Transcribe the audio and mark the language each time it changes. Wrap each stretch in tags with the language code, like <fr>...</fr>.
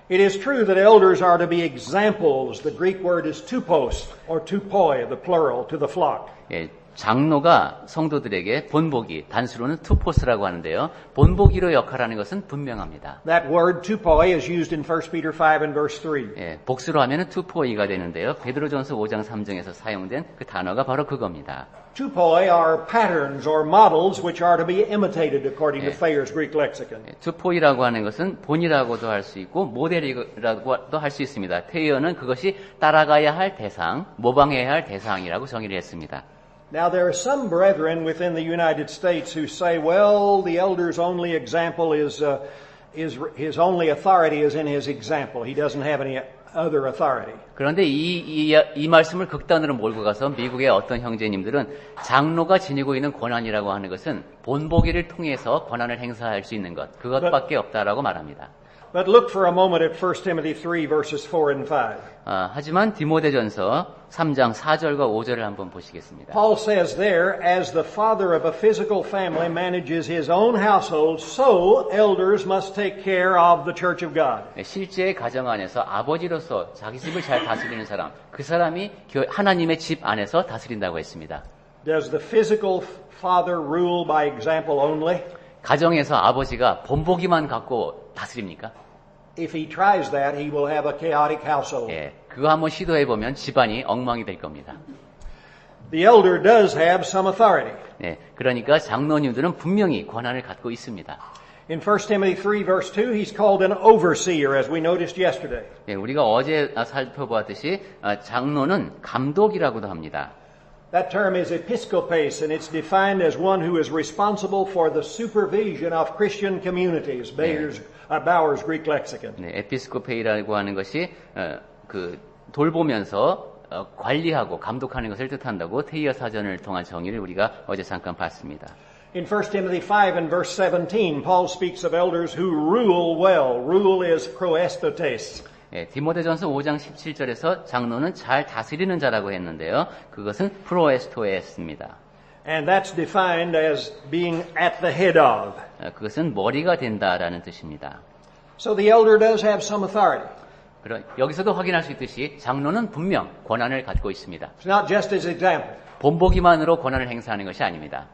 <en>It is true that elders are to be examples. The Greek word is tupos, or tupoi, the plural, to the flock.</en> <ko>예, 장로가 성도들에게 본보기, 단수로는 투포스라고 하는데요. 본보기로 역할하는 것은 분명합니다.</ko> <en>That word tupoi is used in 1 Peter 5 and verse 3.</en> <ko>예, 복수로 하면은 투포이가 되는데요. 베드로전서 5장 3장에서 사용된 그 단어가 바로 그겁니다.</ko> <en>Tupoi are patterns or models which are to be imitated according to Thayer's Greek lexicon.</en> <ko>예, 투포이라고 하는 것은 본이라고도 할 수 있고 모델이라고도 할 수 있습니다. 테이어는 그것이 따라가야 할 대상, 모방해야 할 대상이라고 정의를 했습니다.</ko> <en>Now there are some brethren within the United States who say, well, the elder's only example is his only authority is in his example. He doesn't have any other authority.</en> <ko>그런데 이 말씀을 극단으로 몰고 가서 미국의 어떤 형제님들은 장로가 지니고 있는 권한이라고 하는 것은 본보기를 통해서 권한을 행사할 수 있는 것, 그것밖에 없다라고 말합니다.</ko> <en>But look for a moment at 1 Timothy 3 verses 4 and 5.</en> <ko>하지만 디모데전서 3장 4절과 5절을 한번 보시겠습니다.</ko> <en>Paul says there, as the father of a physical family manages his own household, so elders must take care of the church of God.</en> <ko>실제 가정 안에서 아버지로서 자기 집을 잘 다스리는 사람, 그 사람이 하나님의 집 안에서 다스린다고 했습니다.</ko> <en>Does the physical father rule by example only?</en> <ko>가정에서 아버지가 본보기만 갖고 다스립니까?</ko> <en>If he tries that, he will have a chaotic household.</en> <ko>예, 그거 한번 시도해보면 집안이 엉망이 될 겁니다.</ko> <en>The elder does have some authority.</en> <ko>네, 그러니까 장로님들은 분명히 권한을 갖고 있습니다.</ko> <en>In 1 Timothy 3 verse 2, he's called an overseer, as we noticed yesterday.</en> <ko>네, 우리가 어제 살펴보았듯이 장로는 감독이라고도 합니다.</ko> <en>That term is episcopes, and it's defined as one who is responsible for the supervision of Christian communities. Bauer's Greek lexicon.</en> <ko>네, 에피스코페이라고 하는 것이 돌보면서 관리하고 감독하는 것을 뜻한다고 테이어 사전을 통한 정의를 우리가 어제 잠깐 봤습니다.</ko> <en>In 1 Timothy 5 and verse 17, Paul speaks of elders who rule well. Rule is proestotes.</en> <ko>예, 디모데전서 5장 17절에서 장로는 잘 다스리는 자라고 했는데요. 그것은 프로에스토에스입니다.</ko> <en>And that's defined as being at the head of.</en> <ko>그것은 머리가 된다라는 뜻입니다.</ko> <en>So the elder does have some authority.</en> <ko>여기서도 확인할 수 있듯이 장로는 분명 권한을 갖고 있습니다.</ko> <en>It's not just as example.</en> <ko>본보기만으로 권한을 행사하는 것이 아닙니다.</ko>